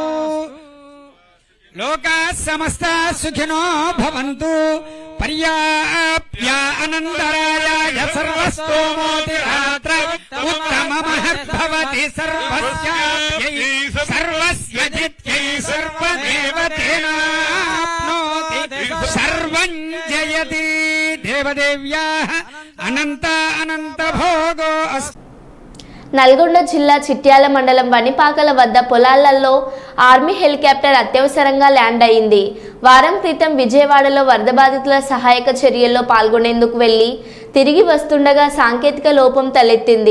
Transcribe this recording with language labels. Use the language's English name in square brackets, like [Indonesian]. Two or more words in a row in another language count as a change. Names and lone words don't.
[Sanskrit] लोकाः समस्ताः सुखिनो भवन्तु पर्याप्य अनन्तरायाय सर्वस्तोमोति रात्र उत्तममहद्भवति सर्वस्याप्यै सर्वस्य जित्यै सर्वदेवतेनाप्नोति सर्वं जयति देवदेव्याः अनन्त अनन्त भोगो अस्ति। [Telugu] నల్గొండ జిల్లా చిట్యాల మండలం వనిపాకల వద్ద పొలాలలో ఆర్మీ హెలికాప్టర్ అత్యవసరంగా ల్యాండ్ అయింది. వారం క్రితం విజయవాడలో వరద బాధితుల సహాయక చర్యల్లో పాల్గొనేందుకు వెళ్లి తిరిగి వస్తుండగా సాంకేతిక లోపం తలెత్తింది.